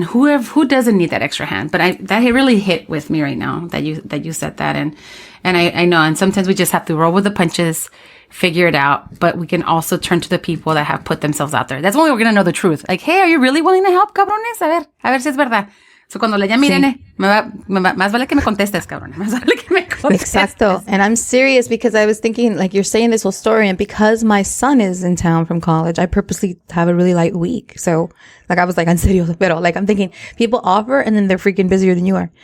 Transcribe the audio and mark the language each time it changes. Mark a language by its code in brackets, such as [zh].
[en] And who doesn't need that extra hand? But that really hit with me right now that you said that. And I know, and sometimes we just have to roll with the punches, figure it out, but we can also turn to the people that have put themselves out there. That's when we're going to know the truth. Like, hey, are you really willing to help, cabrones? [es] A ver si es verdad. So cuando le llame Irene, más vale que me contestes, cabrón. Más vale que me contestes. Exacto. [en] And I'm serious, because I was thinking, like, you're saying this whole story, and because my son is in town from college, I purposely have a really light week. So, like, I was like, [es] en serio, pero, [en] like, I'm thinking people offer and then they're freaking busier than you are.